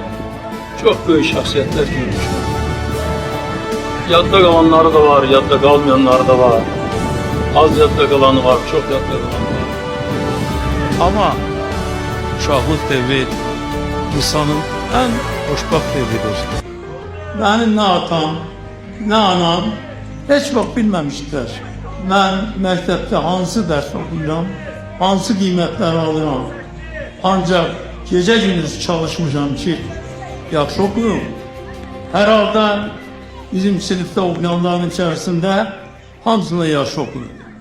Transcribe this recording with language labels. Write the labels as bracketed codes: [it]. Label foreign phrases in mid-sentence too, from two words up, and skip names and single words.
[tr] Çok büyük şahsiyetler görmüşəm. [az] Yadda kalanları da var, yadda kalmayanları da var. Az yadda kalanı var, çok yadda kalanı var. Ama uşaqlıq devri insanın en xoşbəxt devridir. Benim ne atam, ne anam hiç vaxt bilməmişdilər. Mən məktəbdə hansı dərs oxuyuram, hansı qiymətləri alıram. Ancaq gecə gündüz çalışmışam ki, yaxşı oxuyum. Herhalde bizim sinifdə oxuyanların içərisində hamısına yaxşı oxuyum.